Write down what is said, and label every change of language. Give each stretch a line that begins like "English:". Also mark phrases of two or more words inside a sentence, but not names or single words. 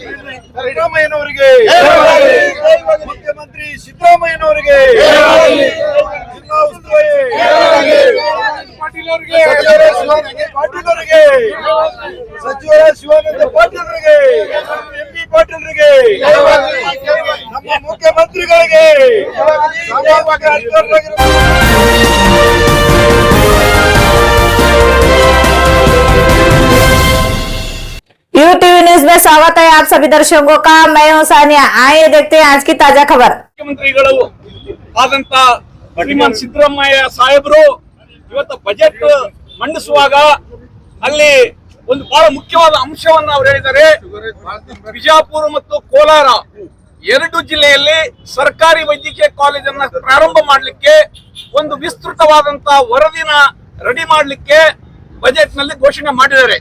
Kannada: ಸಿದ್ದರಾಮಯ್ಯನವರಿಗೆ, ಮುಖ್ಯಮಂತ್ರಿ ಸಿದ್ದರಾಮಯ್ಯನವರಿಗೆ, ಜಿಲ್ಲಾ ಉಸ್ತುವಾರಿ ಪಾಟೀಲ್ ಅವರಿಗೆ, ಪಾಟೀಲ್ ಅವರಿಗೆ, ಸಚಿವ ಶಿವಾನಂದ ಪಾಟೀಲ್ ಅವರಿಗೆ, ಎಂಪಿ ಪಾಟೀಲ್ ಅವರಿಗೆ, ನಮ್ಮ ಮುಖ್ಯಮಂತ್ರಿಗಳಿಗೆ,
Hindi: यूटीवी न्यूज में स्वागत है आप सभी दर्शकों का। मैं हूं सानिया। आइए देखते हैं आज की ताजा खबर।
Kannada: ಮುಖ್ಯಮಂತ್ರಿಗಳು ಆದಂತ ಶ್ರೀಮಾನ್ ಸಿದ್ದರಾಮಯ್ಯ ಸಾಹೇಬರು ಇವತ್ತು ಬಜೆಟ್ ಮಂಡಿಸುವಾಗ ಅಲ್ಲಿ ಒಂದು ಬಹಳ ಮುಖ್ಯವಾದ ಅಂಶವನ್ನು ಅವರು ಹೇಳಿದ್ದಾರೆ. ಬಿಜಾಪುರ ಮತ್ತು ಕೋಲಾರ ಎರಡು ಜಿಲ್ಲೆಯಲ್ಲಿ ಸರ್ಕಾರಿ ವೈದ್ಯಕೀಯ ಕಾಲೇಜನ್ನ ಪ್ರಾರಂಭ ಮಾಡಲಿಕ್ಕೆ ಒಂದು ವಿಸ್ತೃತವಾದಂತಹ ವರದಿನ ರೆಡಿ ಮಾಡಲಿಕ್ಕೆ ಬಜೆಟ್ ನಲ್ಲಿ ಘೋಷಣೆ ಮಾಡಿದ್ದಾರೆ.